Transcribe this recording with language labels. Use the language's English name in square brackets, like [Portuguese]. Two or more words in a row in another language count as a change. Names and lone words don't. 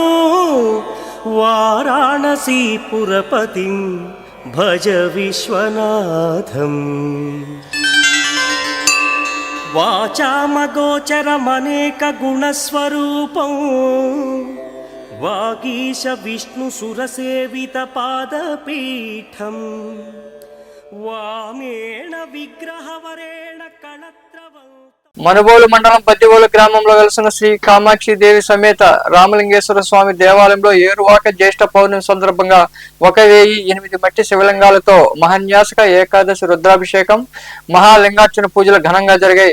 [Sanskrit] वाराणसीपुरपतिं भज विश्वनाथम् वाचामगोचरमनेकगुणस्वरूपं वागीश विष्णुसुरसेवितपादपीठं वामेण विग्रहवरेण कणत्रवं [Telugu] మనుబోలు మండలం పత్తివోలు గ్రామంలో వెలసిన శ్రీ కామాక్షి దేవి సమేత రామలింగేశ్వర స్వామి దేవాలయంలో ఏరువాక జ్యేష్ఠ పౌర్ణమి సందర్భంగా 1008 మట్టి శివలింగాలతో మహాన్యాసక ఏకాదశి రుద్రాభిషేకం మహాలింగార్చన పూజలు ఘనంగా జరిగాయి.